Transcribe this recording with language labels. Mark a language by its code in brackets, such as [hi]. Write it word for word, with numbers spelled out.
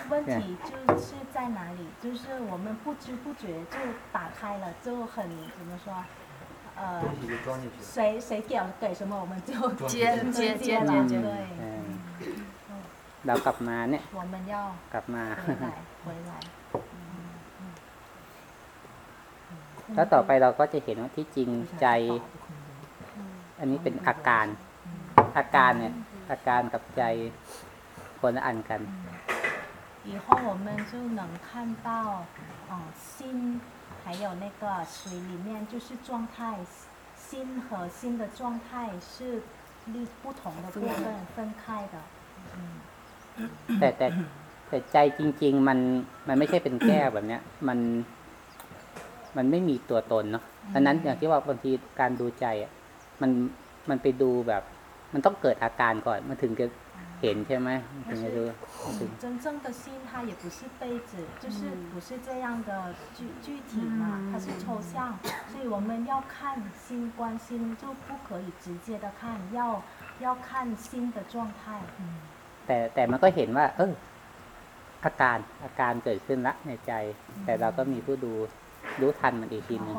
[zh] 问题就是在哪里就是我们不知不觉就打开了就很怎么说呃谁谁给了给什么我们就接接接了对 [th] เรากลับมาเนี่ย [zh] 我们要 [th] กลับมา [zh] 回来回来 [th] แล้วต่อไปเราก็จะเห็นว่าที่จริงใจอันนี้เป็นอาการอาการเนี่ยอาการกับใจคนละอันกัน [zh] 以后我们就能看到呃心还有那个水里面就是状态心和心的状态是不同的部分分开的 [th] แต่แต่แต่ใจจริงๆมันมันไม่ใช่เป็นแก้วแบบเนี้ยมันมันไม่มีตัวตนเนาะฉะนั้นอย่างที่ว่าบางทีการดูใจอ่ะมันมันไปดูแบบมันต้องเกิดอาการก่อนมันถึงจะเห็นใช่ไหมมันถึงจะดู [zh] 真正的心它也不是杯子就是不是这样的具具体嘛它是抽象所以我们要看心观心就不可以直接的看要要看心的状态 [th] แต่แต่มันก็เห็นว่าเอออาการอาการเกิดขึ้นละในใจแต่เราก็มีผู้ดูรู้ทันมันอีกทีนึง